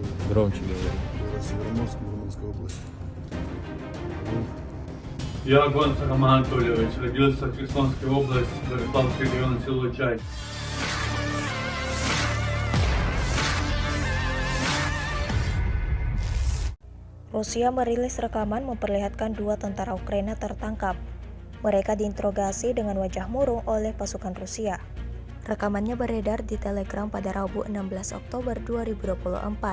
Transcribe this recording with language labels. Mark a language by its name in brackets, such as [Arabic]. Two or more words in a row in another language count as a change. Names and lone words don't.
[Russian] Громче говори. Город Североморск, Мурманская область. Ну, Я Гонцар Роман Анатольевич, родился в Херсонской области, Бориславский район, село Чай. [Indonesian] Rusia merilis rekaman memperlihatkan dua tentara Ukraina tertangkap. Mereka diinterogasi dengan wajah murung oleh pasukan Rusia. Rekamannya beredar di Telegram pada Rabu 16 Oktober 2024.